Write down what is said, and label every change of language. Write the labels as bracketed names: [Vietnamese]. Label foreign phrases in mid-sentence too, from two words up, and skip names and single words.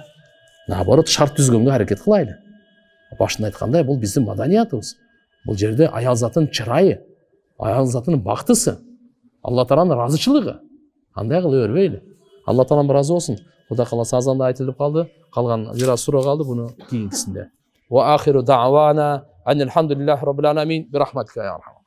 [Kyrgyz] Наоборот, шарт түзгөнгө аракет кылайлы. Башында айткандай, бул биздин маданиятыбыз. Бул жерде аял затын чырайы, аял затынын бактысы, Алла Тааланын ыраазычылыгы. Андай кыла бербейли. Алла Таалам ыраазы болсун. Кудай кааласа азанда айтылып калды. Калган бир аз суроо калды, буну кийинкисинде. [Arabic] وآخر دعوانا أن الحمد لله رب العالمين برحمتك يا أرحم.